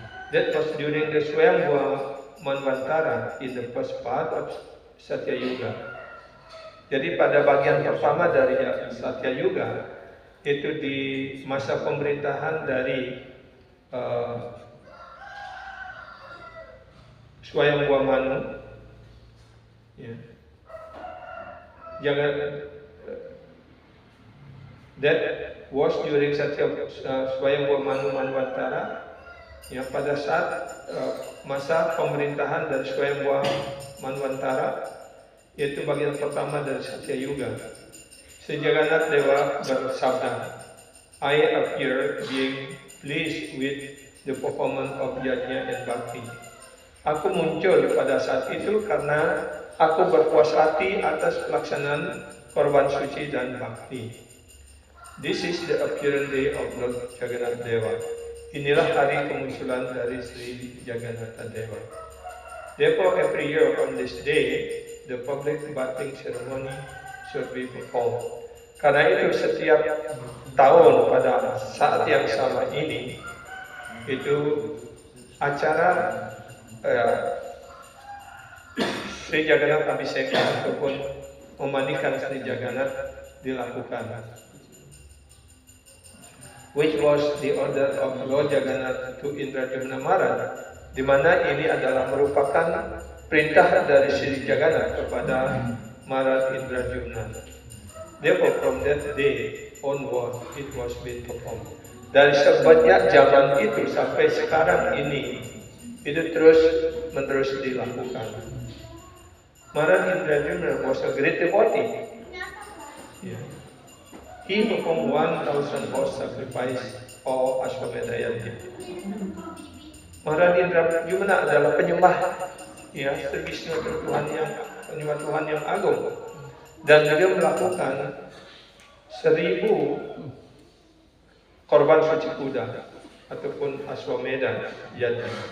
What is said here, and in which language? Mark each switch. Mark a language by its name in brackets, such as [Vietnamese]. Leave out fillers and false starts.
[English] That was during the Swayambhuva Manvantara in the first part of Satya Yuga. [Indonesian] Jadi pada bagian pertama dari Satya Yuga itu di masa pemerintahan dari Swayambhuva Manu. Ya. [English] That was during Swayambhuva Manu Manvantara. [Indonesian] Ya, pada saat masa pemerintahan dari Swayambhuva Manvantara, yaitu bagian pertama dari Satya Yuga. Sri Jagannath Dewa bersabda, [English] "I appear being pleased with the performance of yajna and bhakti." [Indonesian] Aku muncul pada saat itu karena aku berpuas hati atas pelaksanaan korban suci dan bhakti. [English] This is the appearance day of Lord Jagannath Dewa. [Indonesian] Inilah hari kemunculan dari Sri Jagannath Dewa. [English] Therefore, every year on this day, the public bathing ceremony should be performed. [Indonesian] Karena itu setiap tahun pada saat yang sama ini, itu acara Sri Jagannath Abhiseka ataupun memandikan Sri Jagannath dilakukan. [English] Which was the order of Lord Jagannath to Indradyumna Maharaj, [Indonesian] di mana ini adalah merupakan perintah dari Sri Jagannath kepada Maharaj Indradyumna. [English] Therefore, from that day onward, it was being performed. [Indonesian] Dari sejak zaman itu sampai sekarang ini, itu terus menerus dilakukan. [English] Maharaj Indradyumna was a great devotee. Yeah. He performed 1,000 horse sacrifice for Ashwamedha Yajna. [Indonesian] Maharaj Indradyumna adalah penyembah, ya, Sri Vishnu, penyembah Tuhan yang agung, dan dia melakukan 1,000 korban suci kuda ataupun Ashwamedha Yajna.